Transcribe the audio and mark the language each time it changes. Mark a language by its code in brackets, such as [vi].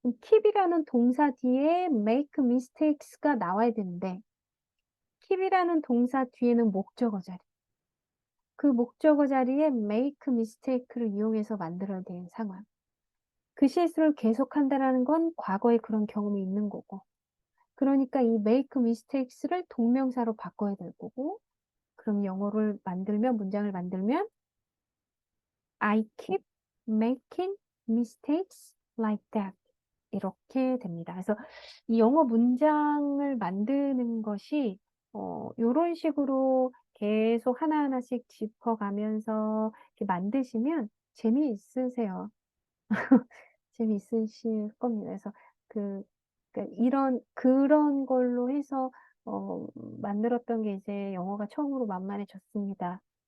[ko] keep이라는 동사 뒤에 [en] make mistakes [ko] 가 나와야 되는데 keep이라는 동사 뒤에는 목적어 자리. 그 목적어 자리에 [en] make mistake [ko] 를 이용해서 만들어야 되는 상황. 그 실수를 계속한다라는 건 과거에 그런 경험이 있는 거고. 그러니까 이 [en] make mistakes [ko] 를 동명사로 바꿔야 될 거고. 그럼 문장을 만들면 [en] I keep making mistakes like that. [ko] 이렇게 됩니다. 그래서 이 영어 문장을 만드는 것이 요런 식으로 계속 하나하나씩 짚어가면서 이렇게 만드시면 재미있으세요. 재미있으실 겁니다. 그래서 그, 그런 걸로 해서, 만들었던 게 이제 영어가 처음으로 만만해졌습니다.